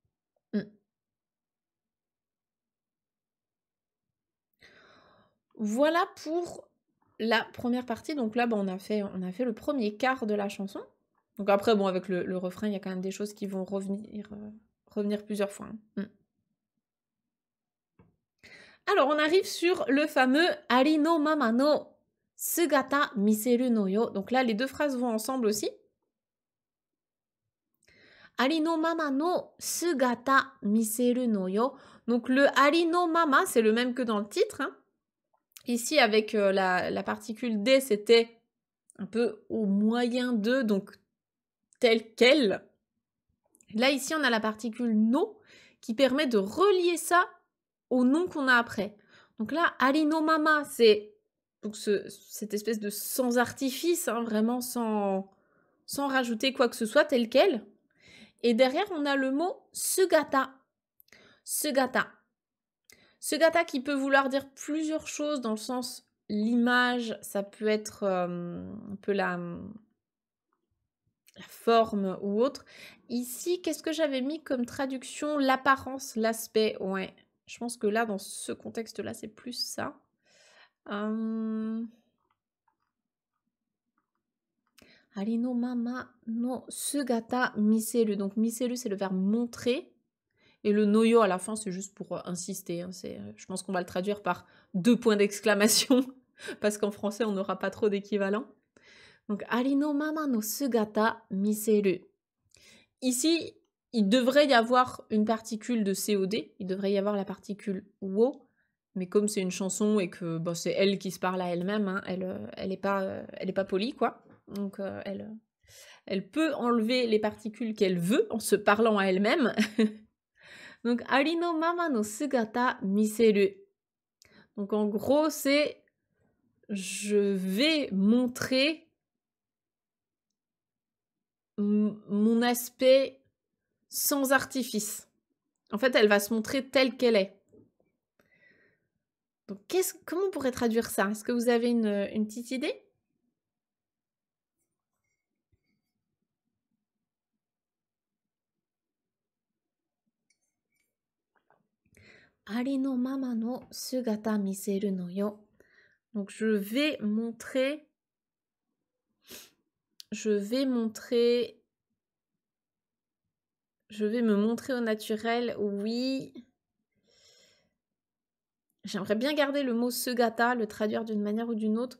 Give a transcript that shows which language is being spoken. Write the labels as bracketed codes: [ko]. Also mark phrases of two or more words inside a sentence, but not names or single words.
[fr] Voilà pour la première partie. Donc là, on a fait le premier quart de la chanson. Donc après, bon, avec le refrain, il y a quand même des choses qui vont revenir plusieurs fois. Hein. Alors, on arrive sur le fameux « [ja] ありのままの姿見せるのよ ». [fr] Donc là, les deux phrases vont ensemble aussi. « [ja] ありのままの姿見せるのよ ». [fr] Donc le « [ja] ありのまま », [fr] c'est le même que dans le titre. Hein. Ici, avec la particule « D », c'était un peu au moyen de, donc tel quel. Là, ici, on a la particule no qui permet de relier ça au nom qu'on a après. Donc là, [ja] ありのまま, [fr] c'est donc cette espèce de sans artifice, hein, vraiment sans rajouter quoi que ce soit, tel quel. Et derrière, on a le mot sugata. Sugata. Sugata qui peut vouloir dire plusieurs choses dans le sens l'image, ça peut être un peu la forme ou autre. Ici, qu'est-ce que j'avais mis comme traduction? L'apparence, l'aspect, ouais. Je pense que là, dans ce contexte-là, c'est plus ça. [ja] ありのままの姿見せる. [fr] Donc miseru, c'est le verbe montrer. Et le noyo à la fin, c'est juste pour insister. Hein. Je pense qu'on va le traduire par 2 points d'exclamation. Parce qu'en français, on n'aura pas trop d'équivalent. Donc, [ja] ありのままの姿見せる. [fr] Ici, il devrait y avoir une particule de COD. Il devrait y avoir la particule wo. Mais comme c'est une chanson et que c'est elle qui se parle à elle-même, hein, elle est pas polie, quoi. Donc, elle peut enlever les particules qu'elle veut en se parlant à elle-même. Donc, [ja] ありのままの姿見せる. [fr] Donc, en gros, c'est je vais montrer mon aspect sans artifice. En fait, elle va se montrer telle qu'elle est. Donc, comment on pourrait traduire ça? Est-ce que vous avez une petite idée? [ja] ありのままの姿見せるのよ. [fr] Donc, je vais me montrer au naturel, oui. J'aimerais bien garder le mot sugata, le traduire d'une manière ou d'une autre.